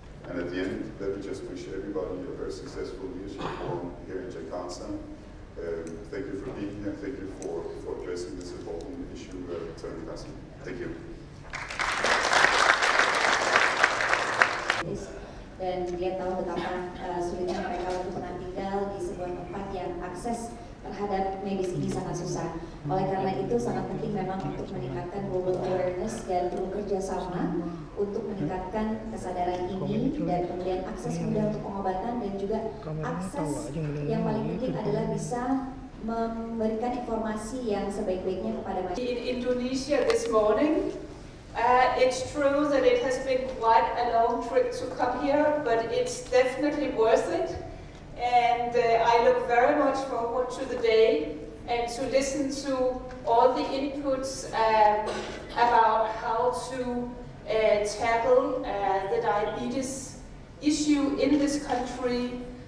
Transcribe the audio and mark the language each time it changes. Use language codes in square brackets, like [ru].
[en] And at the end, let me just wish everybody a very successful leadership forum here in Jakarta. Thank you for being here. Thank you for addressing this important issue, Tony Kassim. Thank you. [id] Dan dia tahu betapa sulitnya mereka untuk pernah tinggal di sebuah tempat yang akses terhadap medis ini sangat susah. Oleh karena itu sangat penting memang untuk meningkatkan global awareness dan perlu kerjasama untuk meningkatkan kesadaran ini dan kemudian akses mudah untuk pengobatan dan juga akses yang paling penting adalah bisa memberikan informasi yang sebaik-baiknya kepada masyarakat. [en] In Indonesia this morning, it's true that it has been quite a long trip to come here, but it's definitely worth it. And I look very much forward to the day and to listen to all the inputs about how to tackle the diabetes issue in this country.